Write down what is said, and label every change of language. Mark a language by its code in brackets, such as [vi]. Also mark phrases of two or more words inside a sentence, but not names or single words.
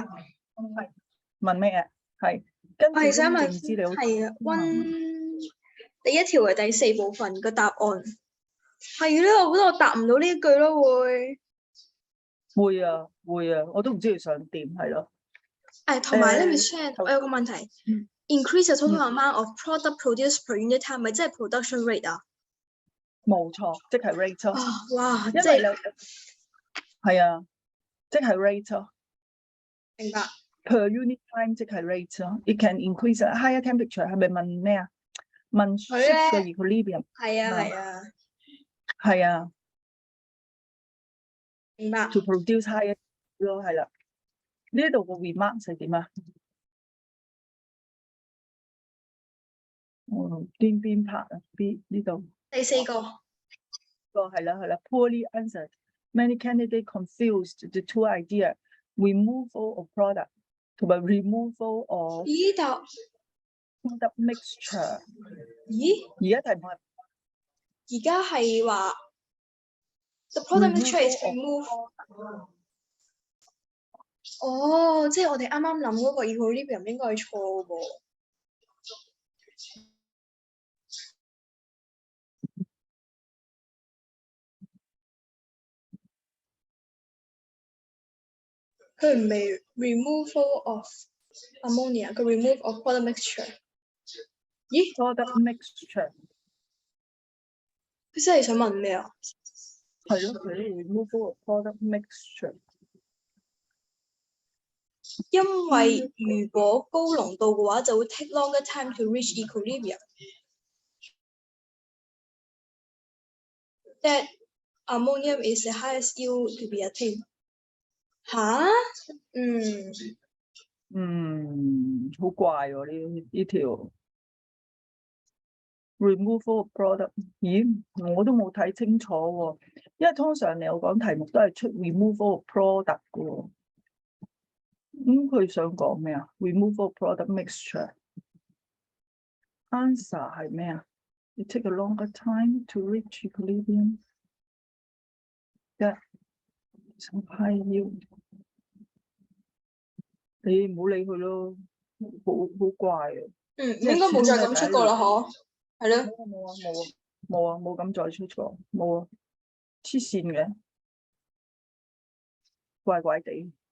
[yue] 問咩啊？係。跟住想問資料係啊，溫第一條嘅第4部分個答案係咧，我覺得我答唔到呢一句咯，會啊，我都唔知佢想點係咯。同埋咧 Miss Chan， 我有個問題 ， [en] increase the total amount of product produced per unit time， [yue] 咪即係 [en] production rate [yue] 啊？冇錯，即係 rate 咯。哇，因為係啊，即係 rate 咯。明白。 [en] Per unit time [yue] 即係 rate 咯。 [en] It can increase a higher temperature [yue] 係咪問咩啊？問 ship 嘅 equilibrium。係啊係啊，係啊。明白。 [en] To produce higher [yue] 咯，係啦。呢度個 remark 係點啊？邊 part 啊 ？B 呢度。第4個。係啦。 [en] Poorly answered. Many candidates confused the two ideas: removal of product 同埋 removal of [yue] 咦？答 [en] product mixture。 [yue] 咦？而家題目係而家係話 [en] the product mixture is removed。 [yue] 哦，即係我哋啱啱諗嗰個 equilibrium 應該係錯嘅喎。佢唔係 [en] removal of ammonia， [yue] 佢 [en] remove of product mixture。 [yue] 咦 [en] product mixture [yue] 佢真係想問咩啊？係咯，佢 [en] removal of product mixture。 [yue] 因為如果高濃度嘅話，就會 [en] take longer time to reach equilibrium。That ammonium is the highest yield to be attained。 [yue] 吓？好怪喎呢條 [en] removal of product。 [yue] 咦，我都冇睇清楚喎，因為通常你有講題目都係出 [en] removal of product [yue] 嘅喎。佢想講咩啊 [en] ？removal of product mixture。answer [yue] 係咩啊 [en] ？It take a longer time to reach equilibrium。high yield。 [yue] 你唔好理佢咯，好怪啊！應該冇再咁出過啦，嗬？係咯。冇咁再出過，冇啊！黐線嘅，怪怪地。